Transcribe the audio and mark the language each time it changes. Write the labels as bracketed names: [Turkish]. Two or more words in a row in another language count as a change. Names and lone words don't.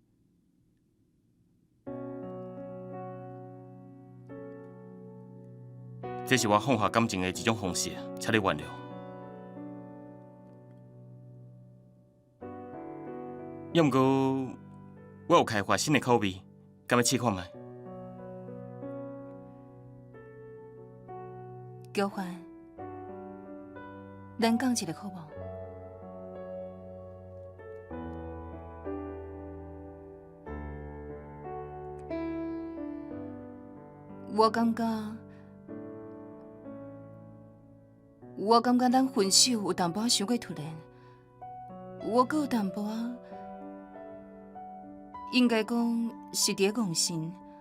[Min Nan Chinese] 这是我放下感情的一种方式，请你原谅。要毋过，我有开发新的口味，敢要试看卖？交换，咱讲一个好无？我感觉咱分手有淡薄伤过突然，我阁有淡薄应该讲是伫戆心。